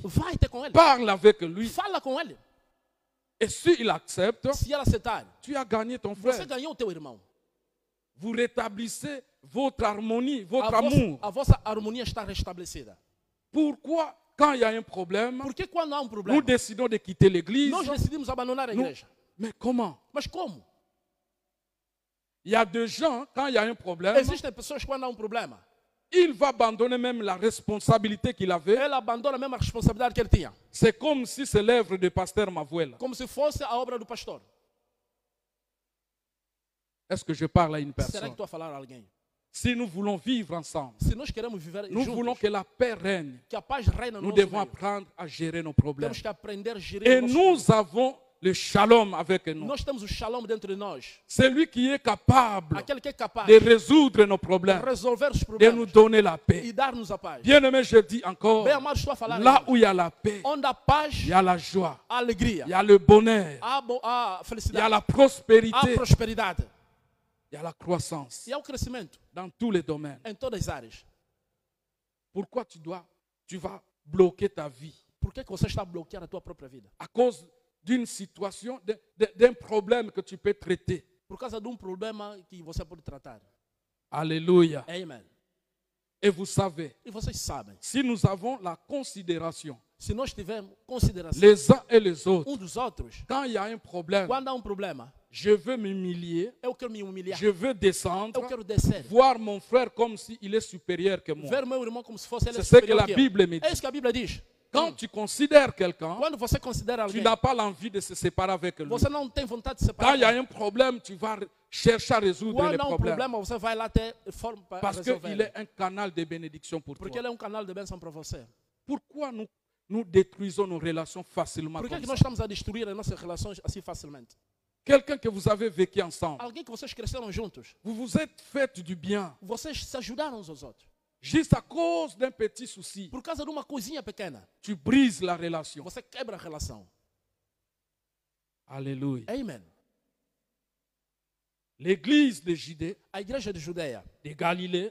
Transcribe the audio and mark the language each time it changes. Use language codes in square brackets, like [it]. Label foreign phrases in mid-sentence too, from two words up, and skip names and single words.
[pt] vai ter com ele. [fr] parle avec lui, [pt] Fala com ele. [fr] et s'il accepte, [pt] Se ele aceitar, [fr] tu as gagné ton [pt] você [fr] frère. [pt] ganhou o teu irmão. [fr] Vous rétablissez votre harmonie, votre amour. [pt] A vossa harmonia está restabelecida. [fr] Pourquoi, quand il y a un problème, [pt] Porque quando há um [fr] nous [pt] problema, [fr] décidons de quitter l'église? [pt] nós decidimos abandonar a [fr] Nous- [pt] igreja. [fr] Mais comment? [pt] Mas como? [fr] Il y a des gens, quand il y a un problème, [pt] Existem pessoas que quando há problema, [fr] il va abandonner même la responsabilité qu'il avait. [pt] ele abandona mesmo a responsabilidade que ele tinha. [fr] C'est comme si c'est l'œuvre de pasteur Mavuela. [pt] Como se fosse a obra do pastor. [fr] Est-ce que je parle à une [pt] Será que [fr] personne? [pt] estou a falar a alguém? [fr] Si nous voulons vivre ensemble, [pt] Se nós queremos viver [fr] nous [pt] juntos, [fr] voulons que la paix règne. [pt] que a paz reine no [fr] Nous [pt] nosso [fr] devons [pt] meio, [fr] apprendre à gérer nos problèmes. [pt] temos que aprender a gerir [fr] Et [pt] o nosso [fr] nous avons le shalom avec nous. [pt] Nós temos o shalom dentro de nós. [fr] Celui qui est capable [pt] Aquele que é capaz [fr] de résoudre nos [pt] de [fr] problèmes, [pt] resolver os [fr] de nous [pt] problemas [fr] donner la [pt] e [fr] paix. [pt] dar-nos a paz. [fr] Bien-aimé, je dis encore, [pt] Bem amado, estou a falar. [fr] là [pt] irmãos, [fr] où il y a la paix, [pt] onde há paz, [fr] il y a la joie, [pt] há alegria, [fr] il y a le bonheur, [pt] há [fr] il y a [pt] felicidade, [fr] la [pt] há [fr] prospérité, [pt] prosperidade [fr] il y a la croissance [pt] e há o crescimento [fr] dans tous les domaines. [pt] em todas as áreas. [fr] Pourquoi tu vas bloquer ta vie [pt] Por que você está a bloquear a tua própria vida? [fr] à cause d'une situation, d'un problème que tu peux traiter? [pt] Por causa de problema que você pode tratar. [fr] Alléluia. [pt] Amen. [fr] Et vous savez, [pt] E vocês sabem, [fr] si nous avons la considération, [pt] se nós tivermos consideração [fr] les uns et les autres, [pt] dos outros, [fr] quand il y a un problème, [pt] quando há problema, [fr] je veux m'humilier, [pt] eu quero me humilhar, [fr] je veux descendre, [pt] eu quero descer, [fr] voir mon frère comme s'il est supérieur que moi. [pt] ver meu irmão como se fosse ele [fr] C'est ce que [pt] superior [fr] la [pt] que eu. [fr] Bible me [pt] É [fr] dit. [pt] isso que a Bíblia diz. [fr] Quand tu considères quelqu'un, [pt] Quando você considera [fr] tu [pt] alguém, [fr] n'as pas l'envie de se séparer avec lui. [pt] você não tem vontade de [fr] Quand [pt] separar. [fr] il y a un problème, tu vas chercher à résoudre les [pt] Quando há [fr] problèmes. [pt] problema, você vai lá ter forma para [fr] Parce [pt] resolver. [fr] qu'il est un canal de bénédiction pour [pt] Porque [fr] toi. [pt] ele é canal de bênção para você. [fr] Pourquoi nous détruisons nos relations facilement [pt] Por que, [fr] comme [pt] que [fr] ça? [pt] nós estamos a destruir as nossas relações assim facilmente? [fr] Quelqu'un que vous avez vécu ensemble, [pt] Alguém que vocês cresceram juntos, [fr] vous vous êtes fait du bien, [pt] vocês se ajudaram uns aos outros. [fr] juste à cause d'un petit souci, [pt] Por causa de uma coisinha pequena, [fr] tu brises la relation. [pt] você quebra a relação. [fr] Alléluia. [pt] Amen. [fr] L'église de Judée, [pt] A igreja de Judeia, [fr] de Galilée